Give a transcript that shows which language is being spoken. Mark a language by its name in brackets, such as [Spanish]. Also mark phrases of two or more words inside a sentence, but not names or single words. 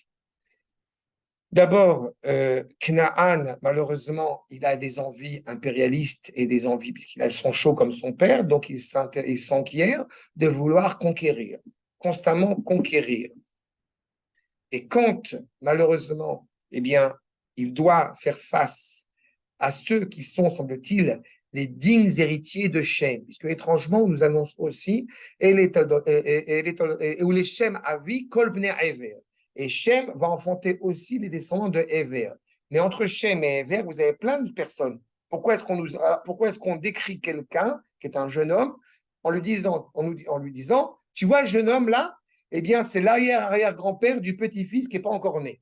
[French] D'abord, Canaan, malheureusement, il a des envies impérialistes et des envies, puisqu'il a le sang chaud comme son père, donc il s'enquiert de vouloir conquérir, constamment conquérir. Et quand, malheureusement, eh bien, il doit faire face à ceux qui sont, semble-t-il, les dignes héritiers de Shem, puisque étrangement, on nous annonce aussi, où les [Hebrew] שם אבי כל בני עבר. [French] Et Shem va enfanter aussi les descendants de Ever. Mais entre Shem et Ever, vous avez plein de personnes. Pourquoi est-ce qu'on décrit quelqu'un qui est un jeune homme en lui disant, tu vois, le jeune homme là, eh bien, c'est l'arrière-arrière-grand-père du petit-fils qui n'est pas encore né.